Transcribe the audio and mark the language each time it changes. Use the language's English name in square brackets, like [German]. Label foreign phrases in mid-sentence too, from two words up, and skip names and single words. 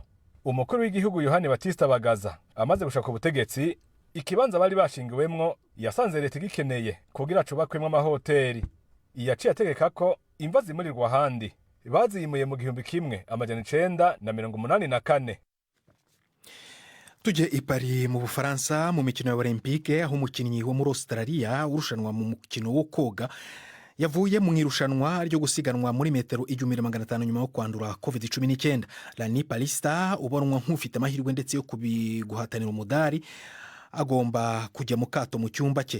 [Rundi] Umukuru w'igihugu Yohani Batista Bagaza amaze gushaka ubutegetsi ikibanza bari bashinguwemwo yasanze leta gikeneye kugira cubakwemwo amahoteli. Yaciye ategeka ko imva zimurirwa ahandi baziyimuye mu 1984. [Kinyarwanda] Tujye i Paris mu Bufaransa mu mikino ya Olympique aho umukinnyi wo muri Australia urushanwa mu mukino wo koga yavuye mu irushanwa ryo gusiganwa muri metero 1500 nyuma yo kwandura COVID-19. Rani Palista ubonwa nk'ufite amahirwe ndetse yo kubiguhatanira umudari agomba kujya mu kato mu cyumba cye.